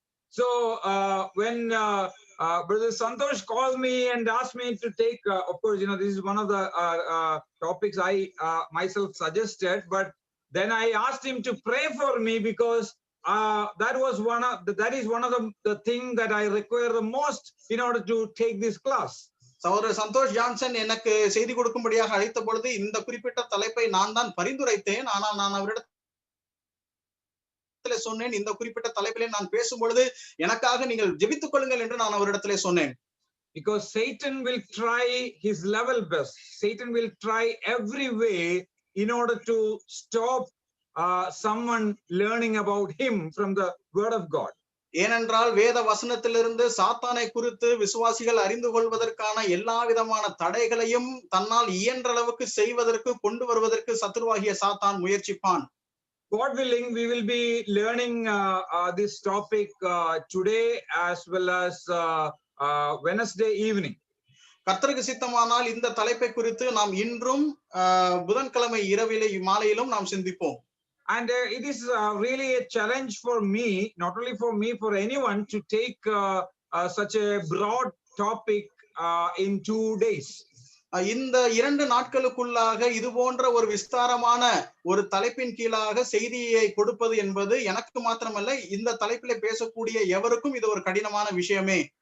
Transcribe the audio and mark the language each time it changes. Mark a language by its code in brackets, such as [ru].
[en] So when Brother Santosh called me and asked me to take, of course, this is one of the topics I myself suggested, but then I asked him to pray for me because that is one of the thing that I require the most in order to take this class. [ta] சகோதரர் Santhosh Johnson எனக்கு செய்தி கொடுக்கும்படியாக அழைத்த பொழுது இந்த குறிப்பிட்ட தலைப்பை நான் தான் பரிந்துரைத்தேன். ஆனால் நான் அவரிடத்தில் சொன்னேன், இந்த குறிப்பிட்ட தலைப்பிலே நான் பேசும் பொழுது எனக்காக நீங்கள் ஜெபித்துக் கொள்ளுங்கள் என்று நான் அவரிடத்திலே சொன்னேன். [en] Because Satan will try his level best. Satan will try every way in order to stop someone learning about him from the word of God. [ta] ஏனென்றால் வேத வசனத்திலிருந்து சாத்தானை குறித்து விசுவாசிகள் அறிந்து கொள்வதற்கான எல்லா விதமான தடைகளையும் தன்னால் இயன்ற அளவுக்கு செய்வதற்கு கொண்டு வருவதற்கு சத்துருவாகிய சாத்தான் முயற்சிப்பான். [en] God willing, we will be learning this topic today as well as Wednesday evening. [ta] கர்த்தருக்கு சித்தமானால் இந்த தலைப்பை குறித்து நாம் இன்றும் புதன்கிழமை இரவிலே மாலையிலும் நாம் சிந்திப்போம். [en] And it is really a challenge for me, not only for me, for anyone to take such a broad topic in 2 days. [ta] இந்த 2 நாட்களுக்குள்ளாக இது போன்ற ஒரு விஸ்தாரமான ஒரு தலைப்பின் கீழாக செய்தியை கொடுப்பது என்பது எனக்கு மாத்திரமல்ல, இந்த தலைப்பிலே பேசக்கூடிய எவருக்கும் இது ஒரு கடினமான விஷயமே.